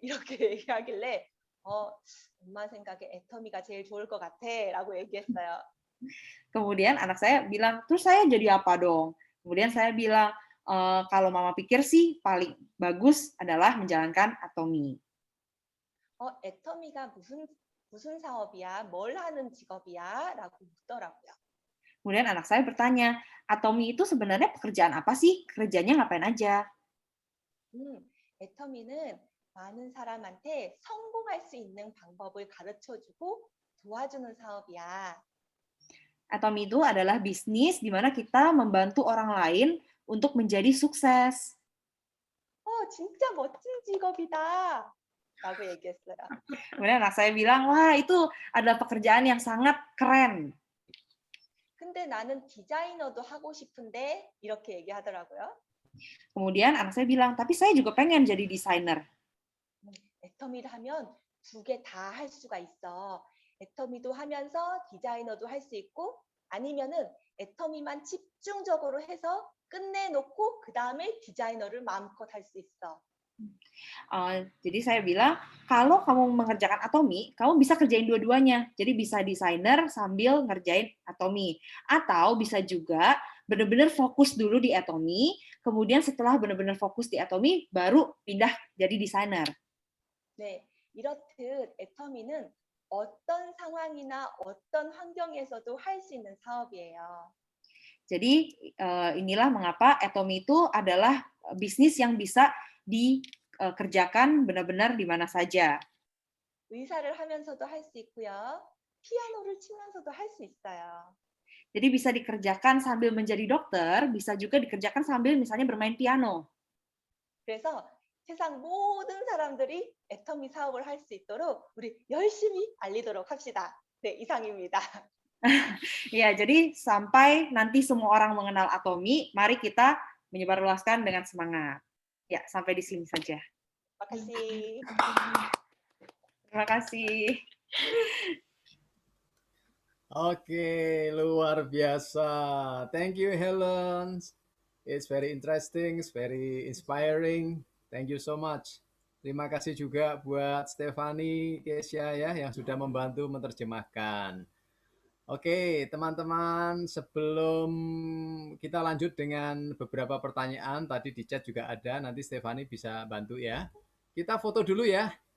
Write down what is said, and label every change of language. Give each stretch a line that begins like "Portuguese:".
Korean: 이렇게 얘기하길래 엄마 생각에 애터미가 제일 좋을 것 같아 라고 얘기했어요.
Indonesian: Kemudian anak saya bilang, terus saya jadi apa dong? Kemudian saya bilang, kalau mama pikir sih paling bagus adalah menjalankan Atomi.
Korean: 애터미가 무슨 사업이야? 뭘 하는 직업이야? 라고 묻더라고요.
Indonesian: Kemudian anak saya bertanya, Atomi itu sebenarnya pekerjaan apa sih? Kerjanya ngapain aja?
Korean: 애터미는 많은 사람한테 성공할 수 있는 방법을 가르쳐주고 도와주는 사업이야.
Indonesian: Atomi itu adalah bisnis di mana kita membantu orang lain untuk menjadi sukses.
Korean: 진짜 멋진 직업이다. 라고 얘기했어요.
Indonesian: Kemudian anak saya bilang, wah itu adalah pekerjaan yang sangat keren.
Korean: 근데 나는 디자이너도 하고 싶은데 이렇게 얘기하더라고요.
Indonesian: Kemudian anak saya bilang, tapi saya juga pengen jadi desainer.
Korean: 애터미를 하면 두 개 다 할 수가 있어. 애터미도 하면서 디자이너도 할 수 있고 아니면은 애터미만 집중적으로 해서 끝내놓고 그 다음에 디자이너를 마음껏 할 수 있어.
Indonesian: Jadi saya bilang, kalau kamu mengerjakan Atomi, kamu bisa kerjain dua-duanya. Jadi bisa desainer sambil ngerjain Atomi. Atau bisa juga benar-benar fokus dulu di Atomi, kemudian setelah benar-benar fokus di Atomi, baru pindah jadi desainer.
Korean: 네, 이렇듯 애터미는 어떤 상황이나 어떤 환경에서도 할 수 있는 사업이에요.
Indonesian: Jadi inilah mengapa Atomi itu adalah bisnis yang bisa dikerjakan benar-benar di mana saja.
Korean: 의사를 하면서도 할 수 있고요. 피아노를 치면서도 할 수 있어요.
Indonesian: Jadi bisa dikerjakan sambil menjadi dokter, bisa juga dikerjakan sambil misalnya bermain piano.
Korean: 그래서 세상 모든 사람들이 애터미 사업을 할 수 있도록 우리 열심히 알리도록 합시다. 네, 이상입니다.
Indonesian: Ya, jadi sampai nanti semua orang mengenal Atomi, mari kita menyebarluaskan dengan semangat. Ya, sampai di sini saja. makasih. Terima kasih. Oke, luar biasa.
English: Thank you, Helen. It's very interesting, it's very inspiring. Thank you so much.
Indonesian: Terima kasih juga buat Stefani, Kesia ya yang sudah membantu menerjemahkan. Oke, teman-teman, sebelum kita lanjut dengan beberapa pertanyaan, tadi di chat juga ada, nanti Stefani bisa bantu ya. Kita foto dulu ya.